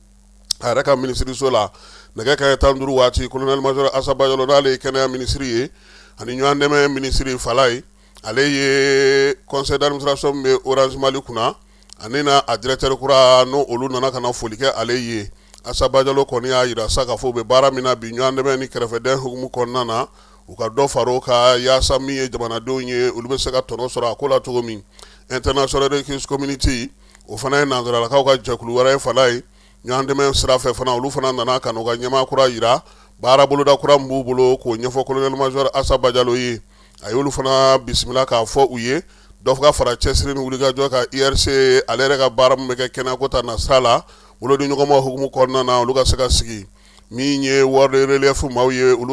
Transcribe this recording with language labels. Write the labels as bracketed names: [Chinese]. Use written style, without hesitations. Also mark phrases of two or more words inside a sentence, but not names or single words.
[Bambara] a yɛrɛ ka ministiriso la nɛgɛ kaɲɛ 15 waati [French] colonel major [Bambara] Assa Badialo n'ale ye kɛnɛya ministre ye ani ɲɔgɔn dɛmɛ ministre fala ye ale ye [French] conseil d'administration [Bambara] min bɛ Orange Mali kunna ani na a directeur kura n'o olu nana ka na foli kɛ ale ye Assa Badialo kɔni y'a jira sa k'a fɔ u bɛ baara min na bi ɲɔgɔn dɛmɛ ni kɛrɛfɛdɛn hukumu kɔnɔna na u ka dɔ fara o kan yaasa min ye jamanadenw ye olu bɛ se ka tɔnɔ sɔrɔ a ko la cogo min international rescue community o fana ye nanzaralakaw ka jɛkulu wɛrɛ ye fala ye ɲɔgɔn dɛmɛ sira fɛ fana olu fana nana ka n'u ka ɲɛmaa kura jira baara boloda kura min b'u bolo k'o ɲɛfɔ [French] colonel major [Bambara] Assa Badialo ye a y'olu fana bisimila k'a fɔ u ye dɔ ka fara cɛsiri ni wulikajɔ ka IRC ale yɛrɛ ka baara min bɛ kɛ kɛnɛyako ta na sira la bolodi ɲɔgɔnma hukumu kɔnɔna na olu ka se ka sigi min ye wari relief maaw ye olu